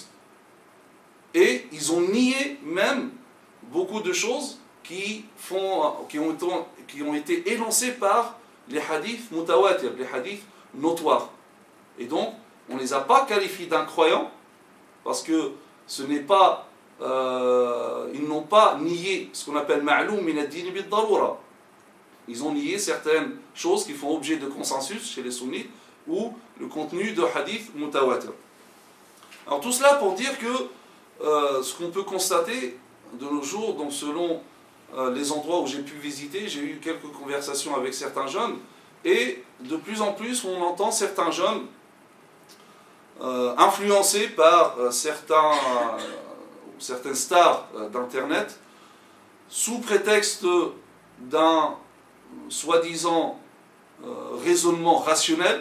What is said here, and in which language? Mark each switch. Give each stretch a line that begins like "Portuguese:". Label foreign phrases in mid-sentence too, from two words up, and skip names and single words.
French: Et ils ont nié même beaucoup de choses qui ont été énoncées par les hadiths mutawatir, les hadiths notoires. Et donc, on ne les a pas qualifiés d'incroyants, parce que ce n'est pas, ils n'ont pas nié ce qu'on appelle
Arabic: معلوم من الدين بالضرورة.
French: Ils ont nié certaines choses qui font objet de consensus chez les sunnites, ou le contenu de hadiths mutawatir. Alors tout cela pour dire que ce qu'on peut constater de nos jours, donc selon les endroits où j'ai pu visiter, j'ai eu quelques conversations avec certains jeunes, et de plus en plus on entend certains jeunes influencés par certaines stars d'internet, sous prétexte d'un soi-disant raisonnement rationnel.